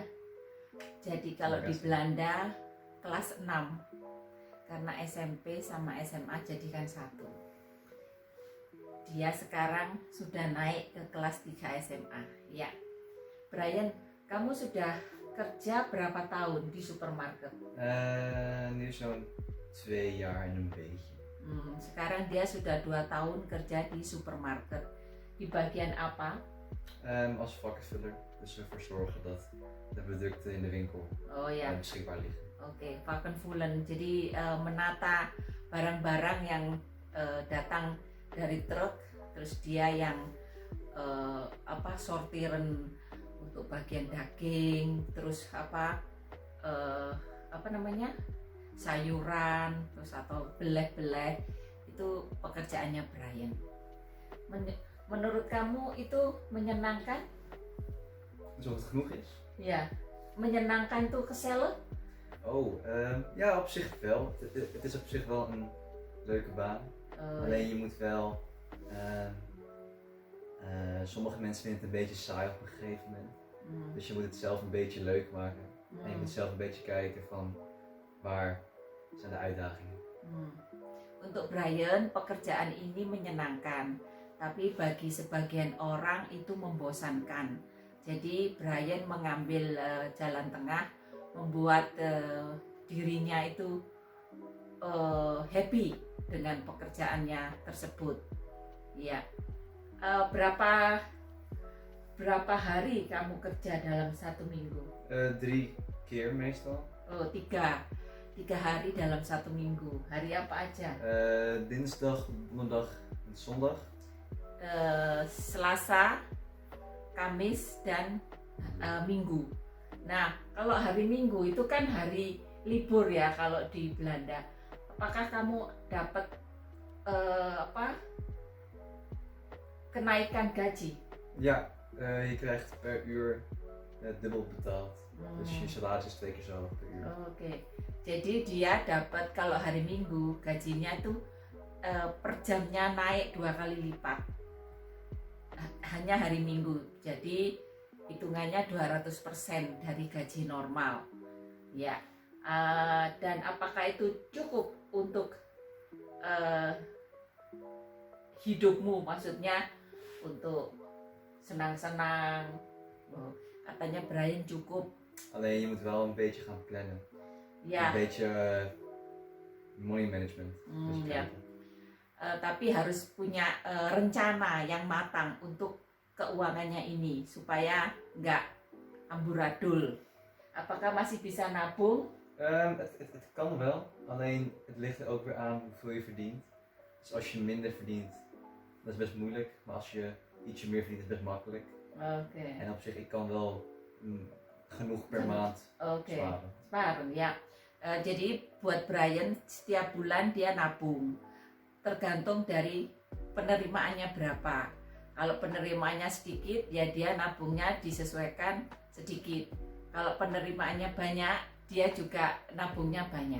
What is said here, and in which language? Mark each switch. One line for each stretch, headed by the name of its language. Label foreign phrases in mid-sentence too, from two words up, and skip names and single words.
Indonesian: Jadi kalau di Belanda kelas 6, karena SMP sama SMA jadikan satu. Dia sekarang sudah naik ke kelas 3 SMA. Ya, Brian, kamu sudah kerja berapa tahun di supermarket?
Dutch: Nu zo'n 2 jaar en een beetje.
Indonesian: Sekarang dia sudah 2 tahun kerja di supermarket. Di bagian apa?
Dutch: Als vakkenvuller, dus we ervoor zorgen dat de producten in de winkel beschikbaar liggen. Oke, vakkenvullen.
Indonesian: Jadi menata barang-barang yang datang dari truk, terus dia yang sortiran untuk bagian daging, terus sayuran, terus atau beleh-beleh, itu pekerjaannya Brian. Menurut kamu itu menyenangkan?
Dutch: Alsof het genoeg is? Ja,
Indonesian: menyenangkan tuh kesel?
Dutch: Ja, op zich wel. Het is op zich wel een leuke baan. Alleen je moet wel... sommige mensen vinden het een beetje saai op een gegeven moment. Dus je moet het zelf een beetje leuk maken. En je moet zelf een beetje kijken van waar zijn de uitdagingen.
Indonesian: Untuk Brian, pekerjaan ini menyenangkan, tapi bagi sebagian orang itu membosankan. Jadi Brian mengambil jalan tengah, membuat dirinya itu happy dengan pekerjaannya tersebut. Ya, berapa hari kamu kerja dalam 1 minggu?
Dutch: 3 keer meestal.
Indonesian: Oh, tiga hari dalam 1 minggu. Hari apa aja?
Dutch: Dinsdag, donderdag en zondag.
Indonesian: Selasa, Kamis, dan Minggu. Nah, kalau hari Minggu itu kan hari libur ya kalau di Belanda. Apakah kamu dapat kenaikan gaji?
Dutch: Ja, je krijgt per uur dubbel betaald. Dus je salaris is 2 keer zo hoog per uur.
Indonesian: Oke. Jadi dia dapat kalau hari Minggu gajinya tuh per jamnya naik 2 kali lipat. Hanya hari Minggu. Jadi hitungannya 200% dari gaji normal. Ya. Dan apakah itu cukup untuk hidupmu, maksudnya untuk senang-senang? Katanya Brian cukup.
Dutch: Alleen je moet wel een beetje gaan plannen.
Indonesian: Ya.
Dutch: Een beetje
English: money management.
Dutch: Dus
Indonesian: Ya. Tapi harus punya rencana yang matang untuk keuangannya ini supaya nggak amburadul. Apakah masih bisa nabung?
Dutch: Het kan wel, alleen het ligt er ook weer aan hoeveel je verdient. Dus als je minder verdient, dat is best moeilijk. Maar als je ietsje meer verdient, is het best makkelijk.
Indonesian: Oke.
Dutch: En op zich, ik kan wel genoeg per maand
Indonesian: Oke.
Dutch: sparen.
Indonesian: Sparen ya. Jadi buat Brian setiap bulan dia nabung. Tergantung dari penerimaannya berapa. Kalau penerimaannya sedikit, ya dia nabungnya disesuaikan sedikit. Kalau penerimaannya banyak, dia juga nabungnya banyak.